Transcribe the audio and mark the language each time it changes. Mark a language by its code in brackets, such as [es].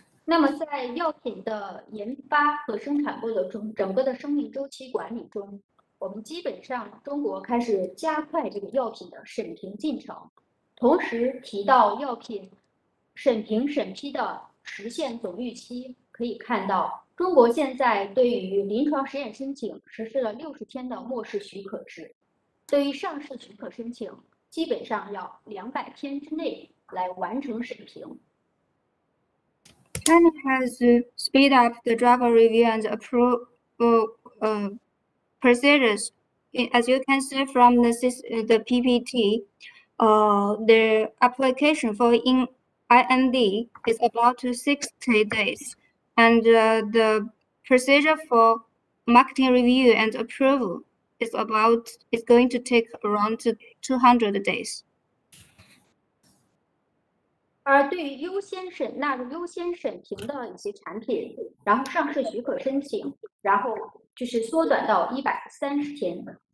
[zh] 那么，在药品的研发和生产过程中，整个的生命周期管理中，我们基本上中国开始加快这个药品的审评进程，同时提到药品审评审批的实现总预期，可以看到，中国现在对于临床实验申请实施了60天的末世许可制，对于上市许可申请，基本上要200天之内来完成审评。 [en] China has speed up the drug review and approval procedures. As you can see from the PPT, the application for IND is about 60 days, and the procedure for marketing review and approval is going to take around 200 days. [zh] 而对于纳入优先审评的一些产品，然后上市许可申请，然后就是缩短到130天。